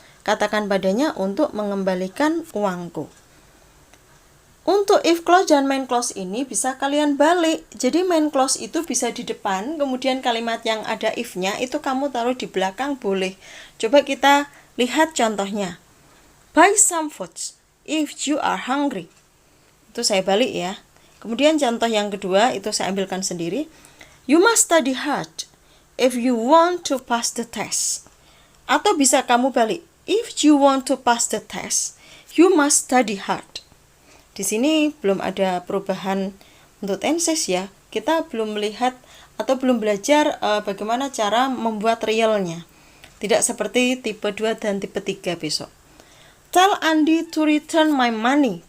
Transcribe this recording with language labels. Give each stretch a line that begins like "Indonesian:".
Indonesian: Katakan padanya untuk mengembalikan uangku. Untuk if clause dan main clause ini bisa kalian balik. Jadi main clause itu bisa di depan, kemudian kalimat yang ada if-nya itu kamu taruh di belakang boleh. Coba kita lihat contohnya.
English: Buy some food if you are hungry.
Indonesian: Itu saya balik ya. Kemudian contoh yang kedua itu saya ambilkan sendiri.
English: You must study hard if you want to pass the test.
Indonesian: Atau bisa kamu balik.
English: If you want to pass the test, you must study hard.
Indonesian: Di sini belum ada perubahan untuk tenses ya. Kita belum melihat atau belum belajar bagaimana cara membuat realnya. Tidak seperti tipe 2 dan tipe 3 besok.
English: Tell Andy to return my money.